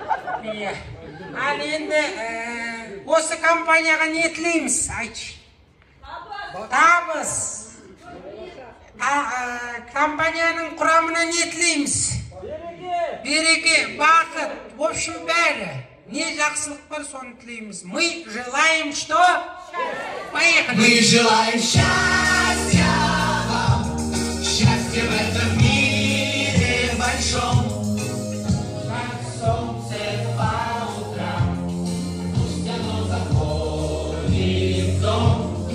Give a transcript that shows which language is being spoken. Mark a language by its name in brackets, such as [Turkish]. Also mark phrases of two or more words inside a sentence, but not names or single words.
[Kazakh] Ал енді осы компанияға не тілейміз? Айтшы. Табыс. Компанияның құрамына не тілейміз? Береке, бақыт, [Russian] в общем, [Kazakh] бәрі. Не жақсылық бар, соны тілейміз. [Russian] Мы желаем что? Поехали. Мы желаем счастья вам, счастья в этом мире большом. Как солнце по утрам, пусть оно заходит в дом.